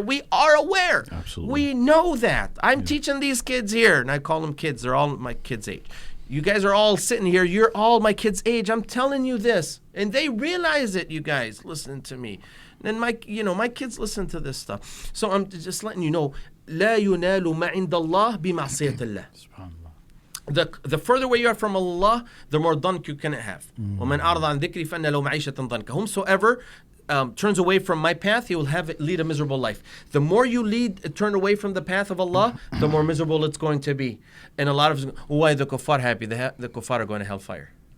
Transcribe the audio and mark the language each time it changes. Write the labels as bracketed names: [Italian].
[English] We are aware. Absolutely. We know that. I'm teaching these kids here, and I call them kids. They're all my kids' age. You guys are all sitting here. You're all my kids' age. I'm telling you this. And they realize it, you guys. Listen to me. And my kids listen to this stuff. So I'm just letting you know, [Arabic] لا ينال ما عند الله بمعصية الله. [English] The further away you are from Allah, the more dunk you can have. [Arabic] وَمَنْ أَعْرَضَ عَنْ ذِكْرِي فَإِنَّ لَهُ مَعِيشَةً ضَنْكَ. [English] Whomsoever turns away from my path, he will lead a miserable life. The more you turn away from the path of Allah, the more miserable it's going to be. And a lot of us, why the kuffar happy? The kuffar are going to hellfire.